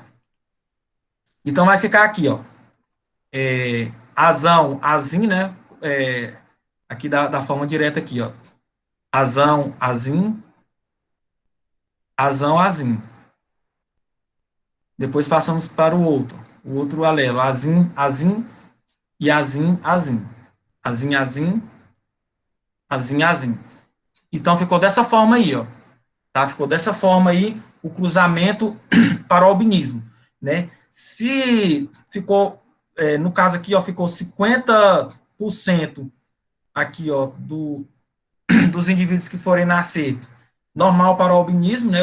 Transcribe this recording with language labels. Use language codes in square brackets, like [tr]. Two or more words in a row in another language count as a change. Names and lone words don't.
[pt] Então, vai ficar aqui, ó, azão, azim, né, aqui da forma direta aqui, ó, azão, azim, azão, azim. Depois passamos para o outro alelo, azim, azim e azim, azim. Azim, azim, azim, azim. Então, ficou dessa forma aí, ó. Tá? Ficou dessa forma aí o cruzamento para o albinismo, né? Se ficou, no caso aqui, ó, ficou 50% aqui, ó, dos indivíduos que forem nascer normal para o albinismo, né?